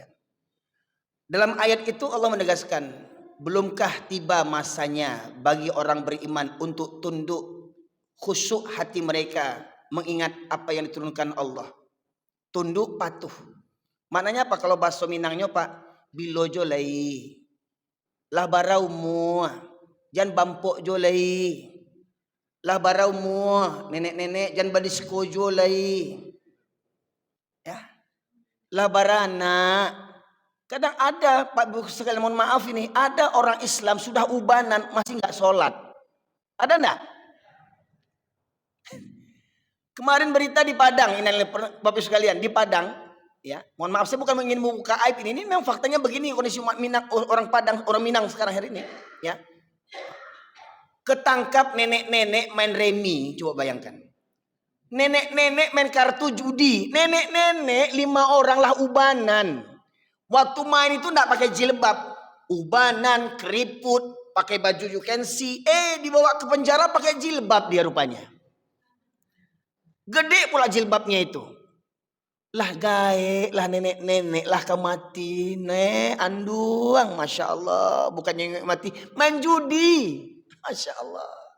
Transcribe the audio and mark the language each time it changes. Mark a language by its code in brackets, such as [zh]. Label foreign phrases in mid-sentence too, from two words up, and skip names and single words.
[id] Dalam ayat itu Allah menegaskan, belumkah tiba masanya bagi orang beriman untuk tunduk, khusyuk hati mereka mengingat apa yang diturunkan Allah. Tunduk, patuh. Maknanya apa kalau bahasa Minangnya Pak? [min] Bilojo lai. Lah baraumu. Jan bampok jo lai. Lah baraumu. Nenek-nenek jan badisko jo lai. Ya. Lah barana. [id] Kadang ada Pak Bu sekalian mohon maaf ini, ada orang Islam sudah ubanan masih enggak sholat. Ada enggak? Kemarin berita di Padang, ini [min] Bapak sekalian [id] di Padang, ya. Mohon maaf saya bukan ingin membuka aib ini memang faktanya begini kondisi umat Minang, orang Padang, orang Minang sekarang hari ini, ya. Ketangkap nenek-nenek main remi, coba bayangkan. Nenek-nenek main kartu judi, nenek-nenek 5 orang lah ubanan. Waktu main itu enggak pakai jilbab, ubanan, keriput, pakai baju [en] you can see, [id] dibawa ke penjara pakai jilbab dia rupanya. [min] Gede pula jilbabnya itu. Lah gae, lah nenek-nenek, lah kau mati, anduang, [ar] masya Allah. [id] Bukannya mati, main judi, [ar] masya Allah.